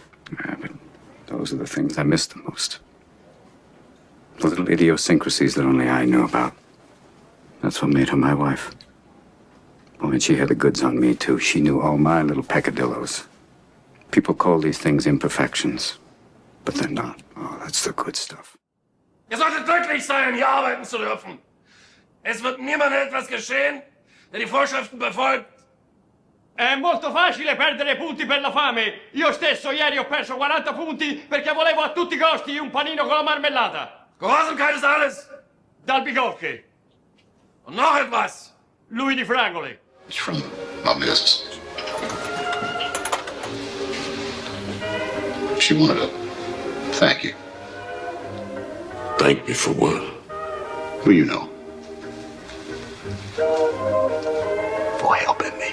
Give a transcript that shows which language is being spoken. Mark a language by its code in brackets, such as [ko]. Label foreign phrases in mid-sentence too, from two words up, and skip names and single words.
[en] Yeah, but those are the things I miss the most. The little idiosyncrasies that only I knew about. That's what made her my wife. Oh, and she had the goods on me, too. She knew all my little peccadillos. People call these things imperfections, but they're not. Oh, that's the good stuff. [de] Ihr solltet glücklich sein, hier arbeiten zu dürfen. Es wird niemandem etwas geschehen, der die Vorschriften befolgt. [it] È molto facile perdere punti per la fame. Io stesso ieri ho perso 40 punti perché volevo a tutti i costi un panino con la marmellata. [de] Gehorsamkeit ist alles. [it] Dal Bigocchi. [de] Und noch etwas. [it] Lui di Fragole. [en] It's from my business. She wanted to thank you. Thank me for what? Who you know? For helping me.